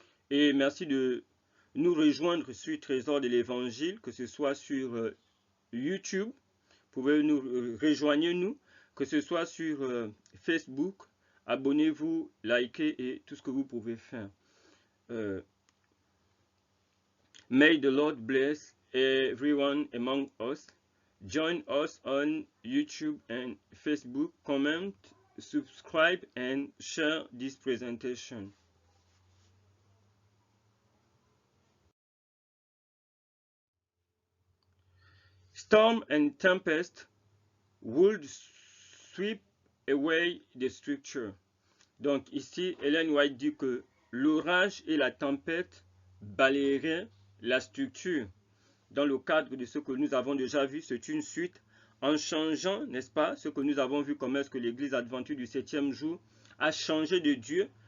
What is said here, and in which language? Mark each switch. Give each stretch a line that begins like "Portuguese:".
French: Et merci de nous rejoindre sur Trésor de l'Évangile, que ce soit sur YouTube, vous pouvez nous rejoindre nous, que ce soit sur Facebook, abonnez-vous, likez et tout ce que vous pouvez faire.
English: May the Lord bless everyone among us. Join us on YouTube and Facebook. Comment, subscribe and share this presentation. Storm and tempest would sweep away the structure.
French: Donc ici, Ellen White dit que l'orage et la tempête balayeraient la structure. Dans le cadre de ce que nous avons déjà vu, c'est une suite en changeant, n'est-ce pas, ce que nous avons vu, comment est-ce que l'Église adventiste du 7e jour a changé de Dieu.